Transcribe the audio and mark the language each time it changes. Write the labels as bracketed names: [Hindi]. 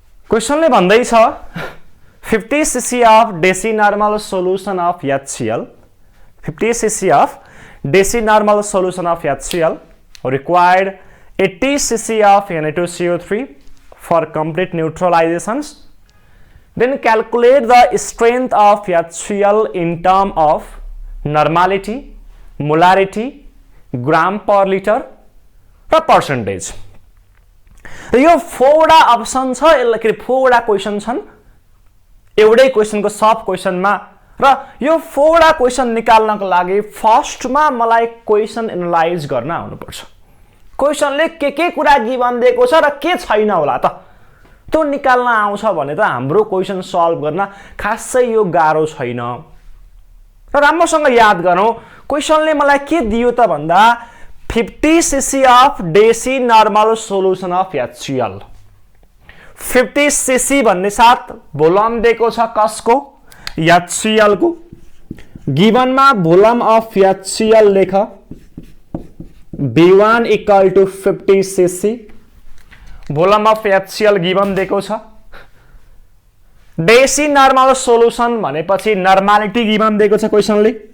[Nepali] क्वेशनले भन्दै छ [English] 50 cc of DC normal solution of HCl 50 cc of DC normal solution of HCl required 80 cc of Na2CO3 for complete neutralizations. Then calculate the strength of HCl in term of normality, molarity, gram per liter र percentage। [Nepali] यो 4 option छ। यसलाई 4 question छन् एउटै क्वेशनको सब क्वेशनमा र यो 4 question निकाल्नको लागि फर्स्टमा मलाई क्वेशन एनालाइज गर्न आउनु पर्छ। क्वेशनले के कुरा गिभन दिएको छ र के छैन होला त त्यो निकाल्न आउँछ भने त हाम्रो क्वेशन सल्भ गर्न खासै यो गाह्रो छैन। र राम्रोसँग याद गरौँ क्वेशनले मलाई के दियो त भन्दा [English] 50 cc of DC normal solution of HCl [Nepali] 50 cc भन्ने साथ भोल्युम दिएको छ कसको HCl को। गिभनमा भोल्युम अफ HCl लेख [English] V1 equal to 50 cc। [Nepali] Volume of HCl given दिएको छ। DC नर्मल सोलुसन भनेपछि नर्मालिटी गिभन दिएको छ क्वेशनले।